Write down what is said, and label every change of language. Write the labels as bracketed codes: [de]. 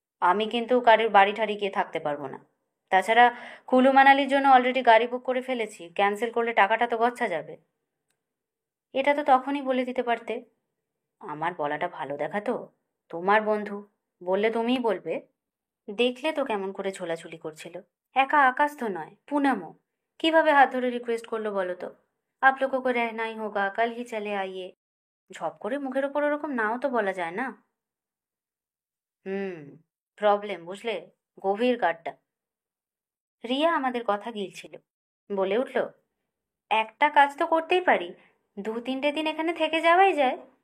[bn] আমি কিন্তু কারোর বাড়ি ঠাড়ি গিয়ে থাকতে পারবো না। তাছাড়া কুলু মানালির জন্য অলরেডি গাড়ি বুক করে ফেলেছি, ক্যান্সেল করলে টাকাটা তো গচ্ছা যাবে। এটা তো তখনই বলে দিতে পারতে। আমার বলাটা ভালো দেখাতো। তোমার বন্ধু, বললে তুমিই বলবে। দেখলে তো কেমন করে ঝোলাঝুলি করছিল। একা আকাশ তো নয়, পুনামও। কিভাবে হাত ধরে রিকোয়েস্ট করলো বলো তো? [hi] আপ লোগোं को रहना ही होगा, कल ही चले आइए। [bn] ঝপ করে মুখের ওপর ওরকম নাও তো বলা যায় না। হুম, প্রবলেম বুঝলে, গভীর গাড্ডা। রিয়া আমাদের কথা গিলছিল, বলে উঠল, একটা কাজ তো করতেই পারি, 2-3 দিন এখানে থেকে যাওয়াই যায়।